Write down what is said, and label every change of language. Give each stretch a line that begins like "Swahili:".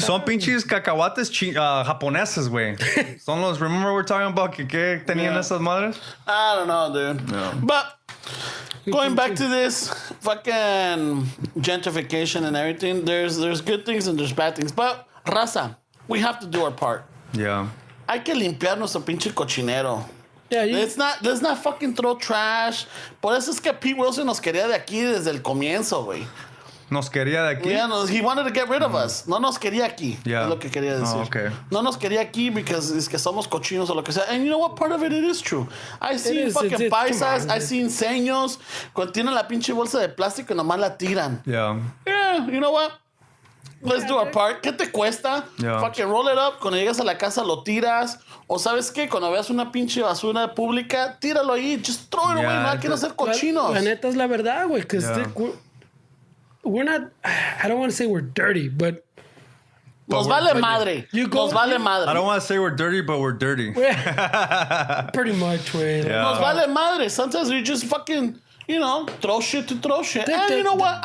Spanish: Son pinches cacahuates japoneses, güey. Son los.
English: Remember we're talking about
Spanish: que tenían esas madres?
English: I don't know, dude. No. But going back to this fucking gentrification and everything, there's good things and there's bad things. But raza, we have to do our part. Yeah.
Spanish: Hay que limpiar nuestro pinche cochinero.
English: Yeah, Let's not fucking throw trash.
Spanish: Por eso es que Pete Wilson nos quería de aquí desde el comienzo, güey. Nos quería de aquí.
English: Yeah, he wanted to get rid of us.
Spanish: No nos quería aquí.
English: Yeah.
Spanish: Es lo que quería decir.
English: Oh, okay.
Spanish: No nos quería aquí
English: because
Spanish: es que somos cochinos o lo que sea.
English: And you know what? Part of it is true. I seen fucking paisas, I seen
Spanish: seños cuando tienen la pinche bolsa de plástico y nomás la tiran.
English: Yeah. Yeah, you know what? Let's do our part.
Spanish: ¿Qué te cuesta?
English: Yeah. Fucking roll it up.
Spanish: Cuando llegas a la casa lo tiras. O ¿sabes qué? Cuando veas una pinche basura pública, tíralo ahí.
English: Just throw it away.
Spanish: No hay que ser cochinos. La neta es la verdad, güey.
English: Because we're not, I don't want to say we're dirty, but
Spanish: Nos vale madre. Nos vale madre.
English: I don't want to say we're dirty, but we're dirty. pretty much, güey. Yeah.
Spanish: Nos vale madre.
English: Sometimes we just fucking, throw shit to throw shit. And you know what?